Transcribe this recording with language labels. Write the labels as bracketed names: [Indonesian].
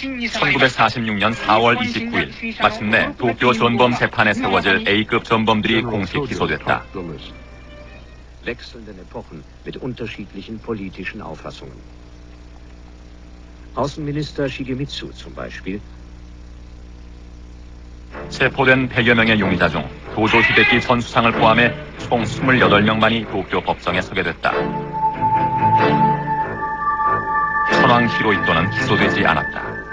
[Korean] 1946년 4월 29일 마침내 도쿄 전범 재판에 세워질 A급 전범들이 공식 기소됐다. [German] wechselnden Epochen mit unterschiedlichen politischen Auffassungen. Außenminister Shigemitsu zum Beispiel. [Korean] 체포된 100여 명의 용의자 중 도조 히데키 전 수상을 포함해 총 28명만이 도쿄 법정에 서게 됐다. 천황 히로히토는 기소되지 않았다.